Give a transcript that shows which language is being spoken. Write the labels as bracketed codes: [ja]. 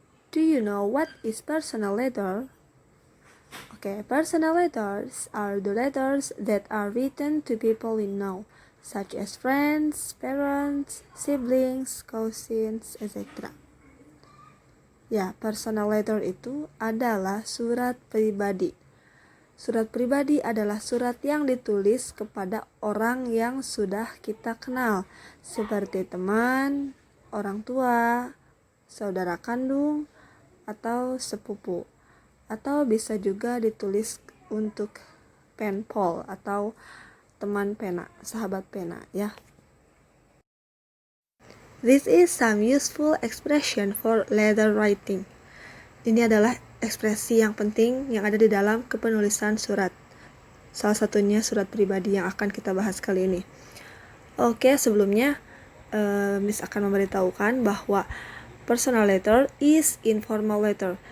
[en] Do you know what is personal letter? Okay, personal letters are the letters that are written to people we know, such as friends, parents, siblings, cousins, etc. [id] Ya, personal letter itu adalah surat pribadi. Surat pribadi adalah surat yang ditulis kepada orang yang sudah kita kenal, seperti teman, orang tua, saudara kandung, atau sepupu. Atau bisa juga ditulis untuk pen pal atau teman pena, sahabat pena ya. [en] This is some useful expression for letter writing. [id] Ini adalah ekspresi yang penting yang ada di dalam kepenulisan surat. Salah satunya surat pribadi yang akan kita bahas kali ini. Oke, sebelumnya Miss akan memberitahukan bahwa [en] personal letter is informal letter.